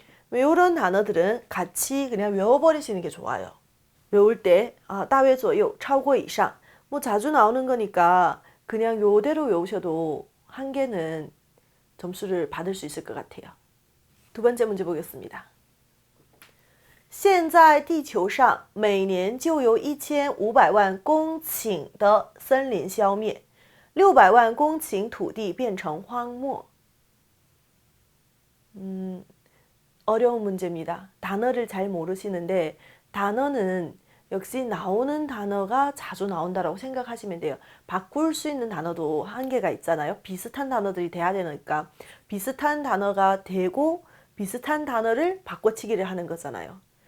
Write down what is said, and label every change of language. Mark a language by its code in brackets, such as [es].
[ko] 이런 단어들은 같이 그냥 외워버리시는 게 좋아요. 외울 때 [zh] 大约左右超过以上 [ko] 뭐 자주 나오는 거니까 그냥 요대로 외우셔도 한 개는 점수를 받을 수 있을 것 같아요. 두 번째 문제 보겠습니다. [zh] 现在地球上每年就有1500万公顷的森林消灭600万公顷土地变成荒漠 [ko] 어려운 문제입니다. 단어를 잘 모르시는데 단어는 역시 나오는 단어가 자주 나온다라고 생각하시면 돼요. 바꿀 수 있는 단어도 한계가 있잖아요. 비슷한 단어들이 돼야 되니까 비슷한 단어가 되고 비슷한 단어를 바꿔치기를 하는 거잖아요.